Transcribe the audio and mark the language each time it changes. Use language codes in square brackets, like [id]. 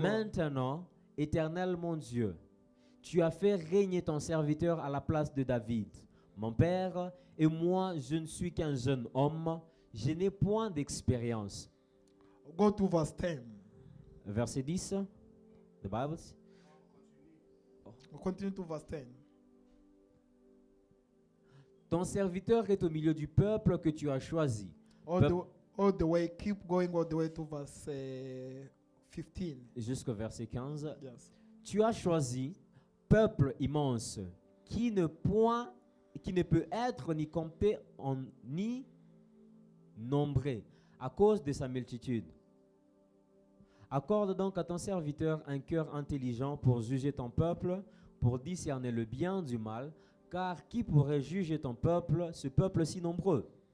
[fr] Maintenant, Éternel mon Dieu, tu as fait régner ton serviteur à la place de David, mon père, et moi je ne suis qu'un jeune homme, je n'ai point d'expérience. [en] Go to verse 10. [fr] Verset 10, [en] the Bible. We'll continue to verse 10. [fr] Ton serviteur est au milieu du peuple que tu as choisi. [en] All the way, keep going all the way to verse 15. [fr] Jusqu'au verset 15. [en] Yes. [fr] Tu as choisi peuple immense qui ne peut être ni compté ni nombré à cause de sa multitude. Accorde donc à ton serviteur un cœur intelligent pour juger ton peuple, pour discerner le bien du mal, car qui pourrait juger ton peuple, ce peuple si nombreux?